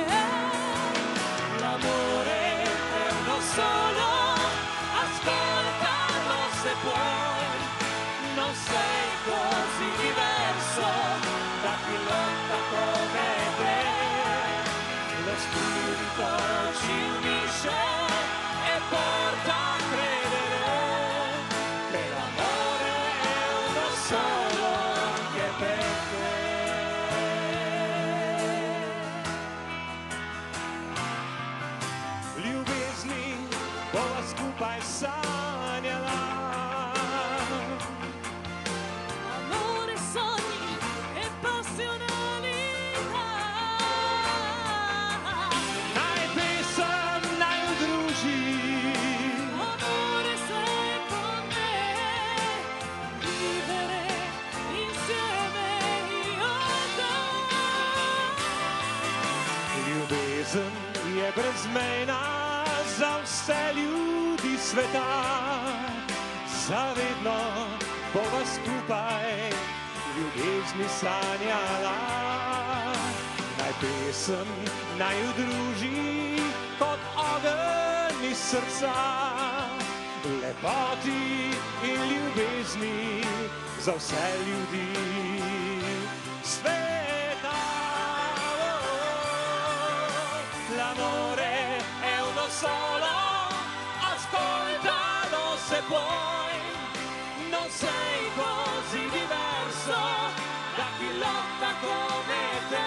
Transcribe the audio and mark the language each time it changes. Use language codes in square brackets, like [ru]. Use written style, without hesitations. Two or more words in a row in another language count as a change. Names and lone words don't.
[it] L'amore è uno solo, ascoltalo se puoi, non sei così diverso da chi lotta come te. Lo spirito ci unisce e porta a credere che l'amore è uno solo anche per te. [sl] Ljubezni bova skupaj sanjala. [it] Amore, sogni e passionalità. [sl] Naj pesem naj udruži. [it] Amore, sei con me. Vivere insieme io e te. [sl] Ljubezen je brezmejna za vse ljudi sveta. Zavedno bova skupaj ljubezni sanjala. Naj pesem naj udruži kot ogenj iz srca. Lepoti in ljubezni za vse ljudi sveta. [it] L'amore è uno solo, ascoltalo se puoi, non sei così diverso da chi lotta come te.